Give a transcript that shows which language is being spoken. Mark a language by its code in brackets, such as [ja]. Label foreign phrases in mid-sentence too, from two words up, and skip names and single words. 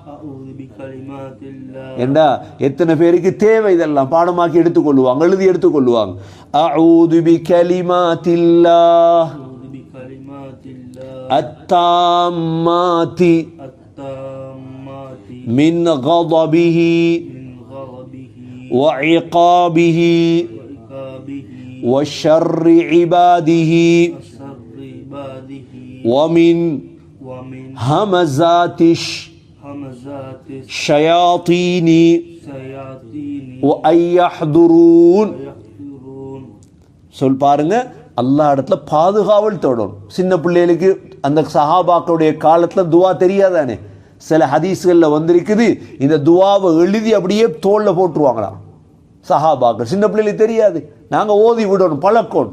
[ta] ஏண்டா எத்தனை பேருக்கு தேவை, இதெல்லாம் பாடமாக்கி எடுத்துக்கொள்ளுவாங்க, எழுதி எடுத்துக்கொள்ளுவாங்க. [ar] أعوذ بكلمات الله التامات من غضبه وعقابه وشر عباده ومن همزات الشياطين وأن يحضرون. [ta] சொல் பாருங்க, அல்லாஹ் இடத்துல பாதுகாவல் தேடணும். சின்ன பிள்ளைகளுக்கு அந்த சஹாபாக்களுடைய காலத்துல துவா தெரியாதானே, சில ஹதீஸ்கள்ல வந்திருக்குது, இந்த துவாவை எழுதி அப்படியே தோல்ல போட்டுருவாங்களாம் சஹாபாக்கள். சின்ன பிள்ளைகளுக்கு தெரியாது, நாங்கள் ஓதி விடணும், பழக்கணும்.